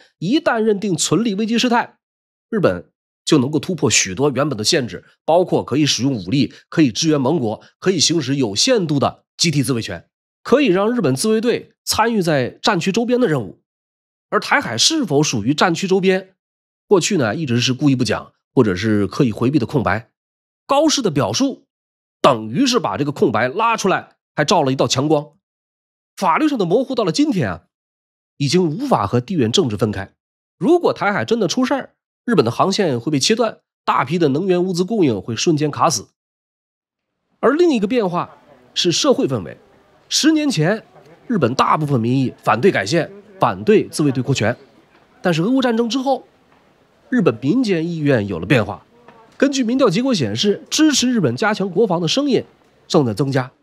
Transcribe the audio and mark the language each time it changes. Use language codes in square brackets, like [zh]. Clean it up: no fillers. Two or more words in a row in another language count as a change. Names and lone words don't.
[zh] 一旦認定存立危機事態，日本就能夠突破許多原本的限制，包括可以使用武力，可以支援盟國，可以行使有限度的集體自衛权，可以讓日本自衛隊參與在戰區周邊的任務。而台海是否屬於戰區周邊，過去呢一直是故意不講，或者是刻意回避的空白。高市的表述等於是把這個空白拉出來，還照了一道强光。法律上的模糊到了今天已經無法和地缘政治分開。如果台海真的出事兒，日本的航線会被切斷，大批的能源物資供應会瞬間卡死。而另一個變化是社會氛圍。10年前，日本大部分民意反對改憲，反對自衛隊擴權。但是俄烏戰爭之後，日本民間意願有了变化。根據民調結果顯示，支持日本加強國防的聲音正在增加。